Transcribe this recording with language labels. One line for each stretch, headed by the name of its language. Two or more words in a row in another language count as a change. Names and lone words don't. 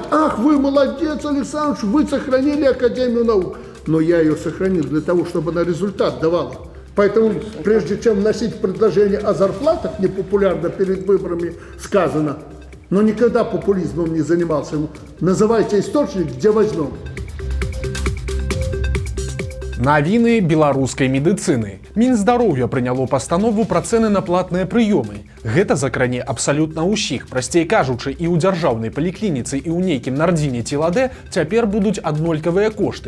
Russian: Ах, вы молодец, Александр Ильич, вы сохранили Академию наук. Но я ее сохранил для того, чтобы она результат давала. Поэтому, прежде чем вносить предложение о зарплатах, непопулярно перед выборами сказано, но никогда популизмом не занимался. Называйте источник, где возьмем.
Belarusian: Навіны беларускай медыцыны. Мінздароўя прыняло пастанову пра цэны на платныя прыёмы. Гэта закране абсалютна ўсіх. Прасцей кажучы, і ў дзяржаўнай паліклініцы, і ў нейкім нардзіне ці ладэ цяпер будуць аднолькавыя кошты.